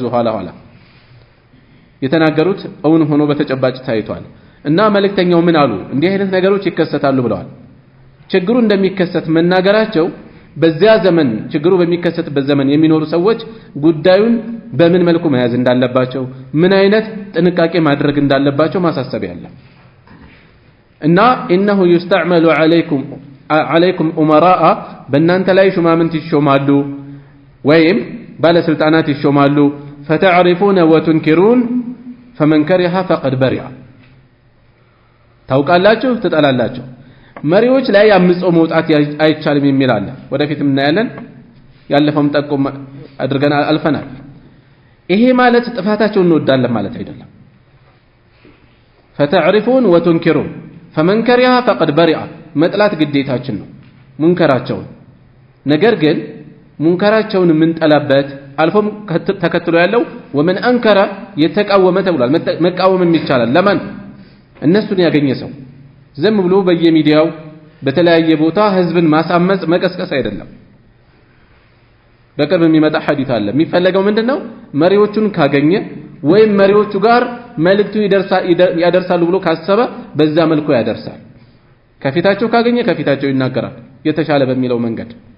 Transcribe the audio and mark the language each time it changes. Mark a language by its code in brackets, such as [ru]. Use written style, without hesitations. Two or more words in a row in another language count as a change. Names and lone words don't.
[am] ኋላ የተናገሩት እውን ሆኖ በተጨባጭ ታይቷል እና መልእክተኛው ምን አሉ እንዲህ አይነት ነገሮች ይከሰታሉ ብለዋል ችግሩ እንደሚከሰት መናገራቸው በዚያ ዘመን ችግሩ በሚከሰትበት ዘመን የሚኖሩ ሰዎች ጉዳዩን በምን መልኩ መያዝ እንዳለባቸው ምን አይነት ጥንቃቄ ማድረግ እንዳለባቸው ማሳሰቢያ አለ እና [ar] انه يستعمل عليكم امراء [am] በእናንተ ላይ ሹማምንት ይሾማሉ ወይም ባለስልጣናት ይሾማሉ [ar] فتعرفون وتنكرون فمن كره فقد برئ [am] ታውቃላችሁ ትጠላላችሁ መሪዎች ላይ አምጾ መውጣት አይቻልም የሚል አለ ወደፊትም እናያለን ያለፈውም ጠቆም አድርገን አልፈናል ይሄ ማለት ጥፋታቸውን እንወዳለን ማለት አይደለም [ar] فتعرفون وتنكرون فمن كره فقد برئ [am] መጥላት ግዴታችን ነው ሙንከራቸው ነገር ግን ሙንከራቸውን ምን ጠላበት አልፎም ተከትሎ ያለው [ar] ومن انكر [am] የተቃወመ ተብሏል መቃወምም ይቻላል ለማን እነሱን ያገኘ ሰው ዝም ብሎ በየሚዲያው በተለያየ ቦታ ህዝብን ማሳመጽ መቀስቀስ አይደለም በቅርብ የሚመጣ ሐዲስ አለ የሚፈለገው ምንድነው መሪዎቹን ካገኘ ወይም መሪዎቹ ጋር መልእክቱ ያደርሳሉ ብሎ ካሰበ በዛ መልኩ ያደርሳል ከፊታቸው ካገኘ ከፊታቸው ይናገራል የተሻለ በሚለው መንገድ